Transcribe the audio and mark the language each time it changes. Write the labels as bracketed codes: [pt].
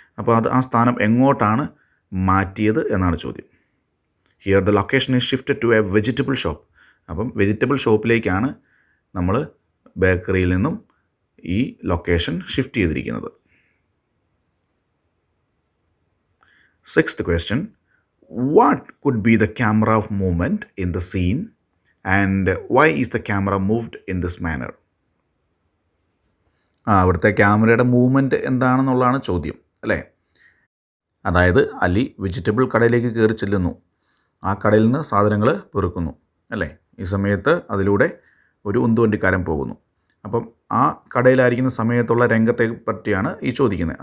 [ml] അപ്പോൾ ആ സ്ഥാനം എങ്ങോട്ടാണ് മാറ്റിയത് എന്നാണ് ചോദ്യം. [en] Here the location is shifted to a vegetable shop. [ml] അപ്പം വെജിറ്റബിൾ ഷോപ്പിലേക്കാണ് നമ്മൾ ബേക്കറിയിൽ നിന്നും ഈ ലൊക്കേഷൻ ഷിഫ്റ്റ് ചെയ്തിരിക്കുന്നത്. [en] 6th question. What could be the camera of movement in the scene and why is the camera moved in this manner? [ml] അവിടുത്തെ ക്യാമറയുടെ movement എന്താണെന്നുള്ളതാണ് ചോദ്യം അല്ലേ. അതായത് അലി വെജിറ്റബിൾ കടയിലേക്ക് കയറി ചെല്ലുന്നു, ആ കടയിൽ നിന്ന് സാധനങ്ങൾ പെറുക്കുന്നു അല്ലേ. ഈ സമയത്ത് അതിലൂടെ ഒരു ഉന്തുവണ്ടിക്കാരൻ പോകുന്നു. അപ്പം ആ കടയിലായിരിക്കുന്ന സമയത്തുള്ള രംഗത്തെ പറ്റിയാണ് ഈ ചോദിക്കുന്നത്.